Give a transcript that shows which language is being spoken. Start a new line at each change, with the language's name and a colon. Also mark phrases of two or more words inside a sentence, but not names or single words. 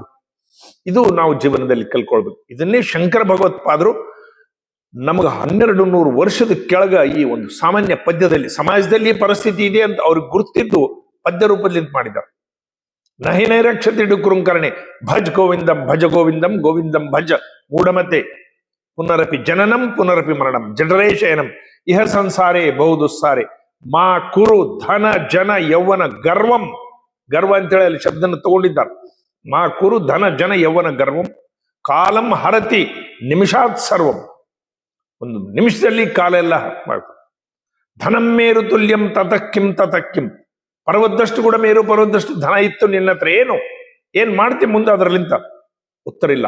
Kannada: ಇದು ನಾವು ಜೀವನದಲ್ಲಿ ಕಲ್ಕೊಳ್ಬೇಕು. ಇದನ್ನೇ ಶಂಕರ ಭಗವತ್ಪಾದರು ನಮಗ 1200 ವರ್ಷದ ಕೆಳಗ ಈ ಒಂದು ಸಾಮಾನ್ಯ ಪದ್ಯದಲ್ಲಿ, ಸಮಾಜದಲ್ಲಿ ಪರಿಸ್ಥಿತಿ ಇದೆ ಅಂತ ಅವ್ರಿಗೆ ಗುರುತಿದ್ದು ಪದ್ಯ ರೂಪದಲ್ಲಿ ಮಾಡಿದ್ದಾರೆ.
Sanskrit: ನಹಿ ನೈರಕ್ಷತೆ ಡುಕುರುಂಕರಣೆ ಭಜ್ ಗೋವಿಂದಂ ಭಜ ಗೋವಿಂದಂ ಗೋವಿಂದಂ ಭಜ ಮೂಢಮತೆ ಪುನರಪಿ ಜನನಂ ಪುನರಪಿ ಮರಣಂ ಜನರೇಶಯನಂ ಇಹ ಸಂಸಾರೇ ಬಹುದುಸ್ಸಾರೆ ಮಾ ಕುರು ಧನ ಜನ ಯೌವನ ಗರ್ವಂ.
Kannada: ಗರ್ವ ಅಂತೇಳಿ ಅಲ್ಲಿ ಶಬ್ದನ ತಗೊಂಡಿದ್ದಾರೆ.
Sanskrit: ಮಾ ಕುರು ಧನ ಜನ ಯೌವನ ಗರ್ವಂ ಕಾಲಂ ಹರತಿ ನಿಮಿಷಾತ್ ಸರ್ವಂ.
Kannada: ಒಂದು ನಿಮಿಷದಲ್ಲಿ ಕಾಲ ಎಲ್ಲ ಮಾಡ್ತಾರೆ.
Sanskrit: ಧನಂ ಮೇರು ತುಲ್ಯಂ ತತಕ್ಕಿಂ
Kannada: ಪರ್ವದ್ದಷ್ಟು ಕೂಡ ಮೇರು, ಪರ್ವದ್ದಷ್ಟು ಧನ ಇತ್ತು ನಿನ್ನ ಹತ್ರ, ಏನ್ ಮಾಡ್ತಿ ಮುಂದೆ ಅದರಲ್ಲಿಂತ ಉತ್ತರ ಇಲ್ಲ.